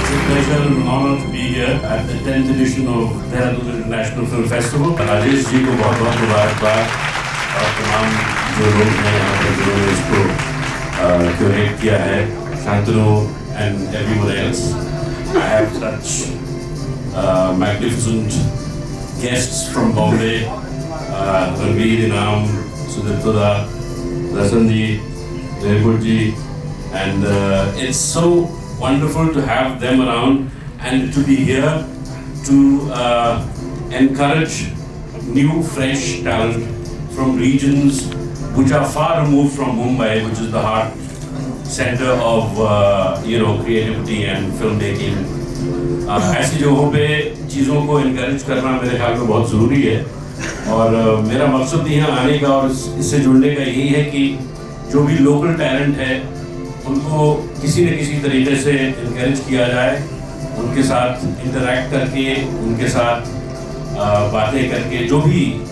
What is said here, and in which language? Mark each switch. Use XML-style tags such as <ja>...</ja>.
<en>Pleasure and honor to be here at the 10th edition of Dehradun International Film Festival.</en> <hi>Rajesh ji को बहुत बहुत मुबारकबाद और तमाम जो लोग हैं यहाँ पर जिन्होंने इसको क्यूरेट किया है,</hi> <en>Shantanu and everyone else. I have such magnificent guests from Bombay, Ranveer Inam, Sudipto da, Rasan ji, Jaipur ji, and it's so wonderful to have them around and to be here to encourage new, fresh talent from regions which are far removed from Mumbai, which is the heart center of creativity and filmmaking.</en> <hi>ऐसी जगहों पे चीज़ों को encourage करना मेरे ख्याल में बहुत ज़रूरी है, और मेरा मकसद यहाँ आने का और इससे जुड़ने का यही है कि जो भी लोकल टैलेंट है उनको किसी न किसी तरीके से इनकरेज किया जाए, उनके साथ इंटरैक्ट करके, उनके साथ बातें करके, जो भी</hi>